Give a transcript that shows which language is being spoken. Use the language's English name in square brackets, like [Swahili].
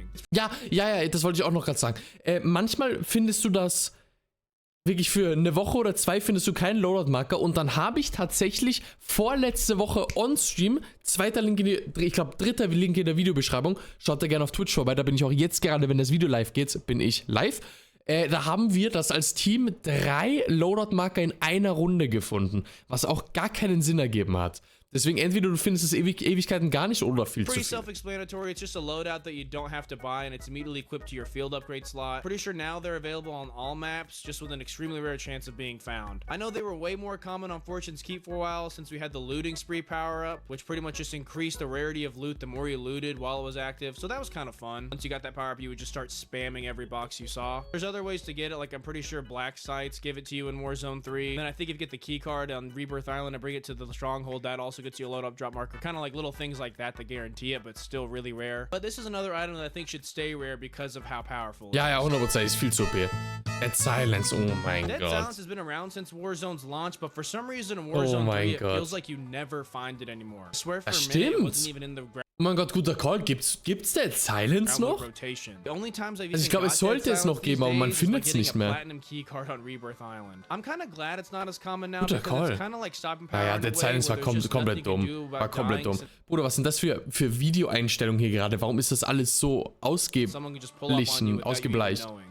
[German] Ja, das wollte ich auch noch gerade sagen. Manchmal findest du das wirklich für eine Woche oder 2 findest du keinen Loadout-Marker und dann habe ich tatsächlich vorletzte Woche on-stream, dritter Link in der Videobeschreibung, schaut da gerne auf Twitch vorbei, da bin ich auch jetzt gerade, wenn das Video live geht, bin ich live. Da haben wir das als Team 3 Loadout-Marker in einer Runde gefunden, was auch gar keinen Sinn ergeben hat. Deswegen entweder du findest es Ewigkeiten gar nicht oder viel zu viel. [English] Pretty self-explanatory. It's just a loadout that you don't have to buy and it's immediately equipped to your field upgrade slot. Pretty sure now they're available on all maps, just with an extremely rare chance of being found. I know they were way more common on Fortune's Keep for a while since we had the looting spree power-up, which pretty much just increased the rarity of loot the more you looted while it was active, so that was kind of fun. Once you got that power-up, you would just start spamming every box you saw. There's other ways to get it, like I'm pretty sure black sites give it to you in Warzone 3. Then I think if you get the key card on Rebirth Island and bring it to the stronghold, that also gets you a load-up drop marker. Kind of like little things like that guarantee it, but still really rare. But this is another item that I think should stay rare because of how powerful it is. [German] Ja, 100%, ist viel zu OP. Dead Silence, oh mein Gott. [English] Dead Silence has been around since Warzone's launch, but for some reason in Warzone 3 it feels like you never find it anymore. I swear for a minute it wasn't even in the [German] Oh mein Gott, guter Call. Gibt's Dead Silence noch? Also ich glaube, es sollte es noch geben, aber man findet es nicht mehr. Guter Call. Naja, Dead Silence war komplett dumm. Bruder, was sind das für Videoeinstellungen hier gerade? Warum ist das alles so ausgebleicht?